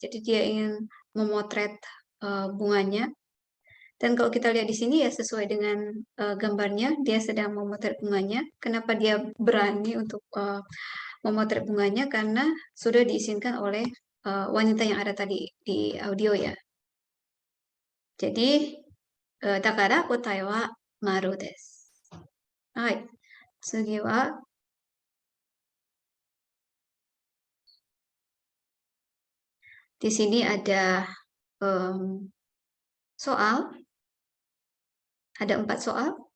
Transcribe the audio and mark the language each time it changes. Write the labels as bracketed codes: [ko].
[id] Jadi dia ingin memotret bunganya. Dan kalau kita lihat di sini ya sesuai dengan gambarnya, dia sedang memotret bunganya. Kenapa dia berani untuk memotret bunganya? Karena sudah diizinkan oleh wanita yang ada tadi di audio ya. Jadi, [ja] だから答えは丸です。はい。次は、 [id] di sini ada soal. Ada 4 soal.